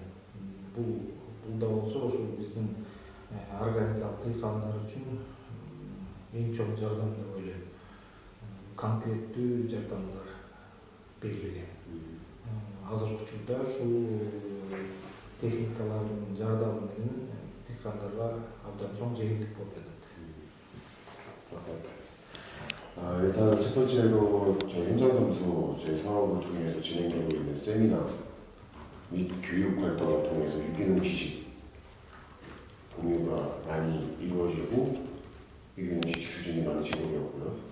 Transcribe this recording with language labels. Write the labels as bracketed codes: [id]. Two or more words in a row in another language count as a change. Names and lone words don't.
[ky] Бул да болсо ошол биздин органикалык дыйкандар үчүн эң чоң жардам деп ойлойм. Конкреттүү жардамдар берилген. Азыркы учурда ушул техникалардын жардамы менен дыйкандарга абдан чоң жеңилдик болуп жатат. [ko] 일단 첫 번째로 저희 현장사무소 저희 사업을 통해서 진행되고 있는 세미나 및 교육 활동을 통해서 유기농 지식 공유가 많이 이루어지고 유기농 지식 수준이 많이 제고되었고요.